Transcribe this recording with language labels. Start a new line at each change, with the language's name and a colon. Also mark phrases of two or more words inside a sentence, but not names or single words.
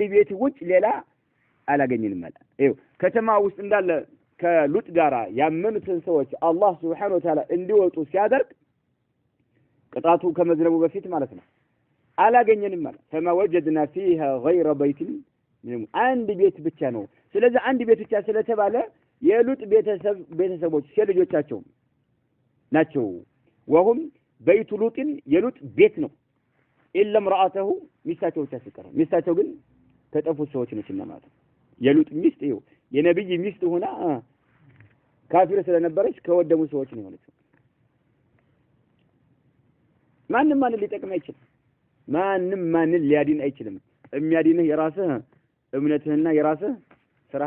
Amharic: ቤት ውጭ ሌላ አላገኘንም ማለት ይኸው ከተማ ውስጥ እንዳለ ከሉጥ ጋራ ያመኑትን ሰዎች አላህ
Arabic: سبحانه وتعالى
Amharic: እንዲወጡ ሲያደርግ ቅጣቱ ከመዝነቡ በፊት ማለት ነው አላገኘንም ማለት
Arabic: فما وجدنا فيها غير بيت
Amharic: አንድ ቤት ብቻ ነው ስለዚህ አንድ ቤት ብቻ ስለተባለ የሉጥ ቤተሰቦች ሴልጆቻቸው ናቸው
Arabic: وهم بيت لوط
Amharic: የሉጥ ቤት ነው
Arabic: إلا امرأته
Amharic: ሚስታቸው ብቻ ሲቀር ሚስታቸው ግን ተጠፉ ሰዎች ነችና ማለት የሉጥ ሚስት ይኸው የነብይ ሚስት ሆና ካፊር ስለነበረች ከወደሙ ሰዎች ነው የሆነችው ማንም ሊጠቅም አይችልም ማንም ሊያድን አይችልም የሚያድንህ የራስህ እምነትህና የራስህ ስራህ